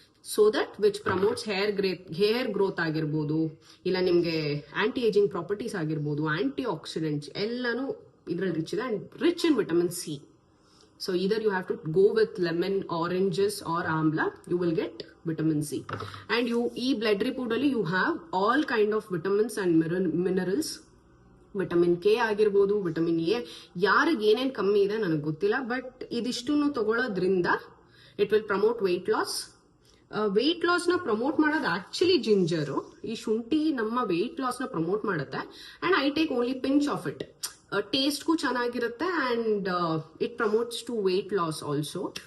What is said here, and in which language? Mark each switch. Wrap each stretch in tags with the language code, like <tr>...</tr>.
<en>so that which promotes hair growth</en> <kn>ಆಗಿರ್ಬೋದು, ಇಲ್ಲ ನಿಮಗೆ</kn> <en>anti ageing properties</en> <kn>ಆಗಿರ್ಬೋದು,</kn> <en>anti oxidants</en> <kn>ಎಲ್ಲಾನು ಇದ್ರಲ್ಲಿ</kn> <en>rich</en> <kn>ಇದೆ,</kn> <en>And rich in vitamin C. So either you have to go with lemon, oranges or amla, you will get vitamin C. And blood report</en> <kn>alli</kn> <en>you have all kind of vitamins and minerals.</en> <kn>Vitamin K ಆಗಿರ್ಬೋದು, vitamin A, ಯಾರಿಗೆ ಏನೇನು ಕಮ್ಮಿ ಇದೆ ನನಗೆ ಗೊತ್ತಿಲ್ಲ,</kn> <en>but</en> <kn>ಇದಿಷ್ಟನ್ನು ತಗೊಳ್ಳೋದ್ರಿಂದ</kn> <en>It will promote weight loss.</en> <kn>Weight ಲಾಸ್ನ promote ಮಾಡೋದು actually ginger. ಈ ಶುಂಠಿ ನಮ್ಮ ವೆಯ್ಟ್ ಲಾಸ್ನ ಪ್ರಮೋಟ್ ಮಾಡುತ್ತೆ.</kn> <en>And I take only pinch of it.</en> <kn>ಟೇಸ್ಟ್ಗೂ ಚೆನ್ನಾಗಿರುತ್ತೆ</kn> <en>And it promotes to weight loss also.</en>